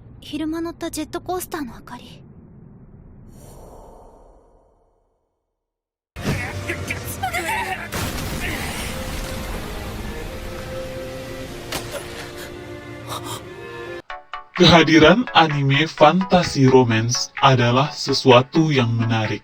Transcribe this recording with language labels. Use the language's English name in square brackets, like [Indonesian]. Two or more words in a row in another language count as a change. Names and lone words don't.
[Japanese] 昼間乗ったジェットコースターの明かり。 [Indonesian] Kehadiran anime fantasi romance adalah sesuatu yang menarik.